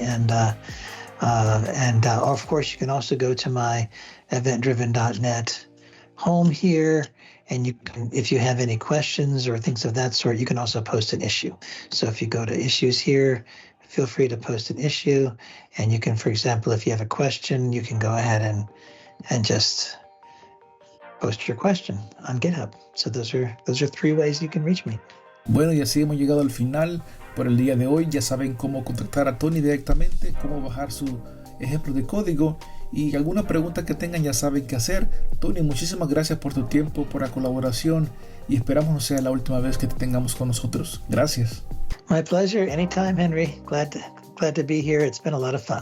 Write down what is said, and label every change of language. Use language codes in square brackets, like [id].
[en] And of course, you can also go to my eventdriven.net home here, and you can, if you have any questions or things of that sort, you can also post an issue. So if you go to issues here, feel free to post an issue, and you can, for example, if you have a question, you can go ahead and just post your question on GitHub. So those are 3 ways you can reach me. [es] Bueno, y así hemos llegado al final por el día de hoy. Ya saben cómo contactar a Tony directamente, cómo bajar su ejemplo de código, y alguna pregunta que tengan ya saben qué hacer. Tony, muchísimas gracias por tu tiempo, por la colaboración, y esperamos no sea la última vez que te tengamos con nosotros. Gracias. [en] My pleasure. Anytime, Henry. Glad to be here. It's been a lot of fun.